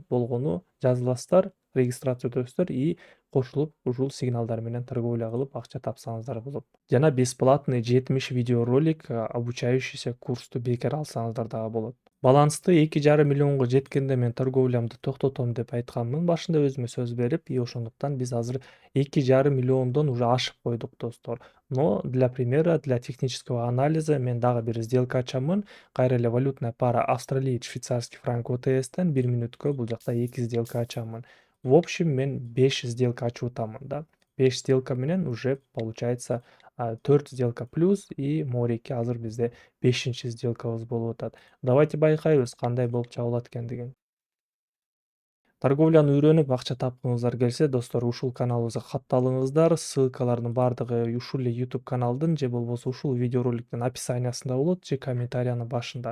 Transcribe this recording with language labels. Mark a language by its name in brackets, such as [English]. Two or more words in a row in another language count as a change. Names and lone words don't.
[Kyrgyz] Болгону жазыласыздар, регистрация өтөсүздөр и кошулуп ушул сигналдар менен торговля кылып акча тапсаңыздар болот. Жана [Russian] бесплатный 70 видеоролик, обучающийся [Kyrgyz] курсту бекер алсаңыздар дагы болот. Балансты 2,5 миллионго жеткенде мен торговлямды токтотом деп айтканмын башында өзүмө сөз берип, и ошондуктан биз азыр 2,5 миллиондон уже ашып койдук, достор. [Russian] Но для примера, для технического анализа [Kyrgyz] мен дагы бир сделка ачамын. Кайра эле [Russian] валютная пара австралиец швейцарский франк [Kyrgyz] ОТСтен 1 минутка бул жакта 2 сделка ачамын. [Russian] В общем, [Kyrgyz] мен 5 сделка ачып атамын да. 5 сделка менен [Russian] уже получается [Kyrgyz] 4 сделка плюс и мореки азыр бизде 5 сделкабыз болуп атат. Давайте байкайбыз кандай болуп чабылат экендигин. Торговляны үйрөнүп акча тапкыңыздар келсе, достор, ушул каналыбызга катталыңыздар. Ссылкалардын бардыгы ушул эле YouTube каналдын же болбосо ушул видеороликтин описаниясында болот же комментариянын башында.